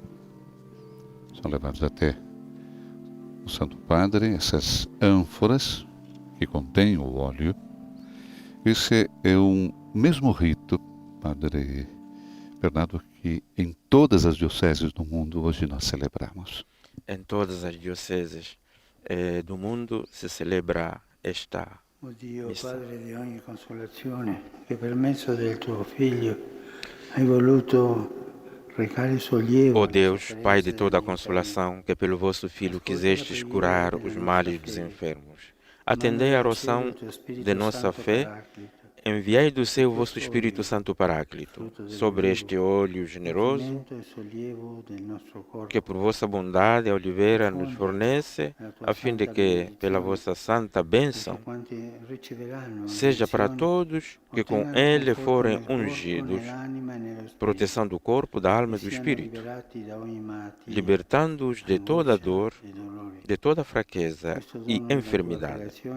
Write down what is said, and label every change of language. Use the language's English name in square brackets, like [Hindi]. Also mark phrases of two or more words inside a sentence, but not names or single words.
[Portuguese] São levados até o Santo Padre essas ânforas que contêm o óleo. Esse é um mesmo rito, Padre Bernardo, que em todas as dioceses do mundo hoje nós celebramos. Em todas as dioceses do mundo se celebra esta [Italian] O Dio, [Portuguese] missa. [Italian] Padre di ogni consolazione, che per mezzo del tuo Figlio hai voluto recare sollievo. [Portuguese] Ó [Italian] alle [Portuguese] Deus, [Italian] sofferenze [Portuguese] Pai de toda a [Italian] degli [Portuguese] consolação, que pelo vosso Filho quisestes curar os males dos enfermos, atendei a oração de nossa fé, enviai do céu o vosso Espírito Santo Paráclito sobre este óleo generoso, que por vossa bondade e oliveira nos fornece, a fim de que, pela vossa santa bênção, seja para todos que com ele forem ungidos, proteção do corpo, da alma e do espírito, libertando-os de toda dor, de toda fraqueza e enfermidade.